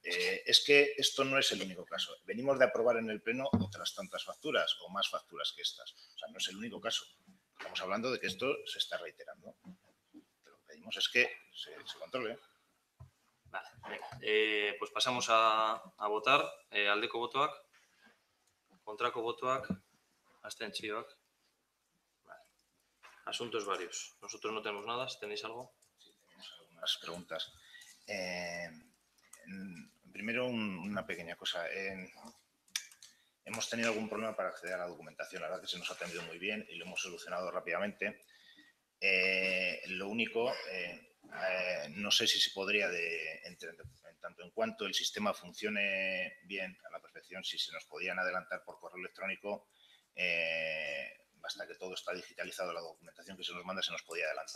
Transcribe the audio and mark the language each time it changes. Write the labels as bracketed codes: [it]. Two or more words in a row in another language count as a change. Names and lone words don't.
[es] Es que esto no es el único caso. Venimos de aprobar en el Pleno otras tantas facturas o más facturas que estas. O sea, no es el único caso. Estamos hablando de que esto se está reiterando. Lo que pedimos es que se controle. Vale, venga. Pues pasamos a votar. [eu] Aldeko botoak, kontrako botoak, abstentzioak. [es] Vale. Asuntos varios. Nosotros no tenemos nada. ¿Tenéis algo? Sí, tenemos algunas preguntas. Primero, una pequeña cosa. Hemos tenido algún problema para acceder a la documentación. La verdad que se nos ha atendido muy bien y lo hemos solucionado rápidamente. Lo único, no sé si se podría, en tanto en cuanto el sistema funcione bien a la perfección, si se nos podían adelantar por correo electrónico, basta que todo está digitalizado, la documentación que se nos manda se nos podía adelantar.